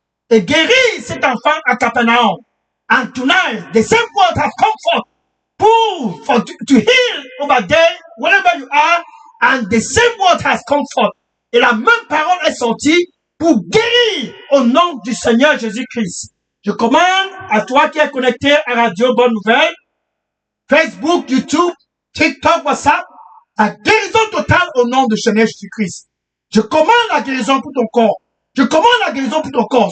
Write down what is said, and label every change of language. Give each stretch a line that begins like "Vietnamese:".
French: Et guérit cet enfant à Capernaum.
English: And tonight, the same word has come forth to heal over there, wherever you are. And the same word has come forth.
French: Et la même parole est sortie pour guérir au nom du Seigneur Jésus-Christ. Je commande à toi qui es connecté à Radio Bonne Nouvelle, Facebook, YouTube, TikTok, WhatsApp, la guérison totale au nom du Seigneur Jésus-Christ. Je commande la guérison pour ton corps. Je commande la guérison pour ton corps.